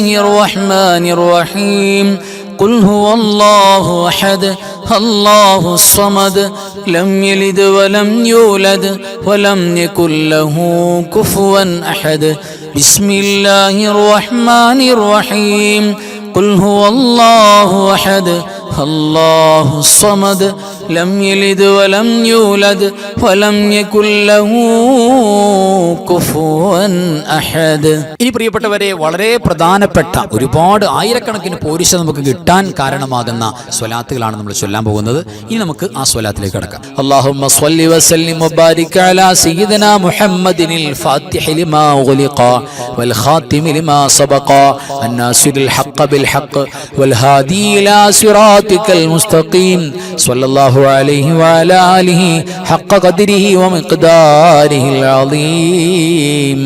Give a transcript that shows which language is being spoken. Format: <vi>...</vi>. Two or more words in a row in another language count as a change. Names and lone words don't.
<ar>الرحمن الرحيم قل هو الله أحد الله الصمد لم يلد ولم يولد ولم يكن له كفوا أحد بسم الله الرحمن الرحيم قل هو الله أحد الله الصمد لم يلد ولم يولد ولم يكن له كفوا أحد.</ar> <ml>ഇനി പ്രിയപ്പെട്ടവരെ, വളരെ പ്രധാനപ്പെട്ട ഒരുപാട് ആയിരക്കണക്കിന് പോരിശ നമുക്ക് കിട്ടാൻ കാരണമാകുന്ന സ്വലാത്തുകളാണ് നമ്മൾ ചൊല്ലാൻ പോകുന്നത്. ഇനി നമുക്ക് ആ സ്വലാത്തിലേക്ക് കടക്കാം.</ml> <ar>اللهم صل وسلم وبارك على سيدنا محمد الفاتح لما أغلق والخاتم لما سبق الناصر الحق بالحق والهادي إلى صراطك المستقيم صلى الله عليه وعلى آله حق قدره ومقداره العظيم.</ar>